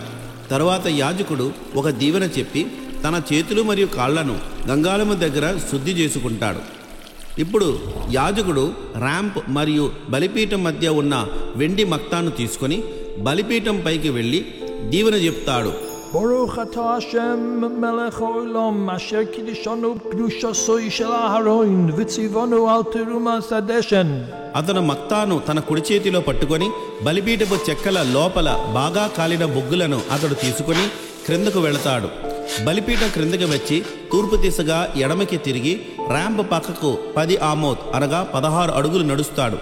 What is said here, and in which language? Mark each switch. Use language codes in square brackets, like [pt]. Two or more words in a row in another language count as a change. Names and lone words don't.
[te] తరువాత యాజకుడు ఒక దీవెన చెప్పి తన చేతులు మరియు కాళ్లను గంగాళము దగ్గర శుద్ధి చేసుకుంటాడు. ఇప్పుడు యాజకుడు ర్యాంప్ మరియు బలిపీఠం మధ్య ఉన్న వెండి మక్తాను తీసుకొని బలిపీఠం పైకి వెళ్ళి దీవెన చెప్తాడు [he] ברוך אתה השם מלך העולם אשר קידשנו קדושתו של אהרון וציוונו על תרומת הדשן. [te] అతను మక్తాను తన కుడి చేతిలో పట్టుకొని బలిపీఠపు చెక్కల లోపల బాగా కాలిన బొగ్గులను అతడు తీసుకొని క్రిందకు వెళతాడు. బలిపీఠం క్రిందకి వచ్చి తూర్పు దిశగా ఎడమకి తిరిగి ర్యాంప్ పక్కకు 10 ఆమోద్ అనగా 16 అడుగులు నడుస్తాడు.